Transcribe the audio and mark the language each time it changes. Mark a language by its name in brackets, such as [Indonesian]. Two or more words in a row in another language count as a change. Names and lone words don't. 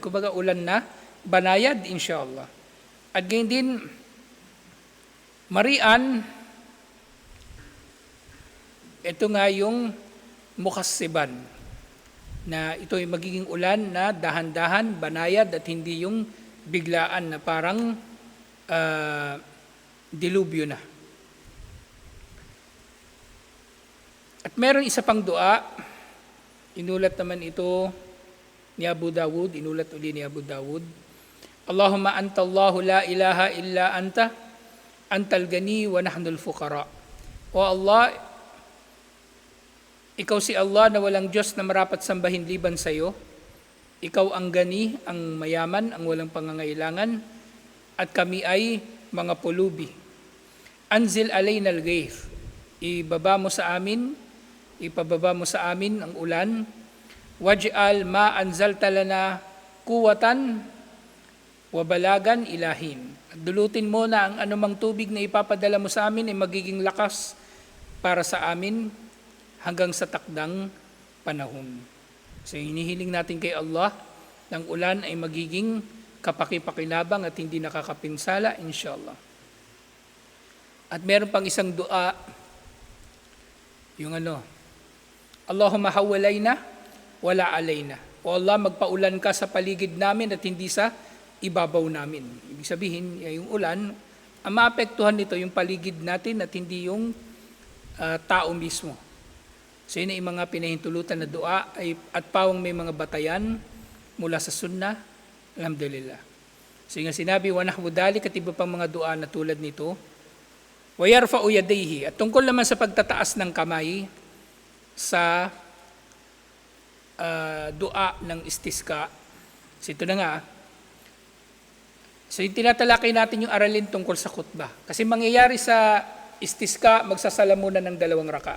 [Filipino] Kumbaga ulan na banayad, insyaAllah. At ganyan din, marian, ito nga yung mukassiban, na ito ay magiging ulan na dahan-dahan, banayad, at hindi yung biglaan na parang dilubyo na. At meron isa pang dua, inulat naman ito ni Abu Dawud, inulat uli ni Abu Dawud. [Arabic] اللهم أنت الله لا إله إلا أنت أنت الغني ونحن الفقراء. [Filipino] O Allah, ikaw si Allah na walang Diyos na marapat sambahin liban sa iyo. Ikaw ang gani, ang mayaman, ang walang pangangailangan, at kami ay mga pulubi. [Arabic] أنزل علينا الغيث. [Filipino] Ipababa mo sa amin ang ulan. [Arabic] واجعل ما أنزلت لنا قوة وبلاغا إلى حين. [Filipino] At dulutin mo na ang anumang tubig na ipapadala mo sa amin ay magiging lakas para sa amin hanggang sa takdang panahon. So hinihiling natin kay Allah ng ulan ay magiging kapaki-pakinabang at hindi nakakapinsala, inshallah. At meron pang isang dua, yung [Arabic] اللهم حوالينا ولا علينا. [Filipino] O Allah, magpaulan ka sa paligid namin at hindi sa ibabaw namin. Ibig sabihin, yung ulan, ang maapektuhan nito yung paligid natin at hindi yung tao mismo. So yun ay mga pinahintulutan na dua at pawang may mga batayan mula sa sunnah, alhamdulillah. So yung sinabi, [Arabic] ونحو ذلك [Filipino] at iba pang mga dua na tulad nito, [Arabic] ويرفع يديه, [Filipino] at tungkol naman sa pagtataas ng kamay sa dua ng istisqa. So ito na nga. So yung tinatalakay natin yung aralin tungkol sa khutbah. Kasi mangyayari sa istisqa, magsasalamunan ng 2 raka'a.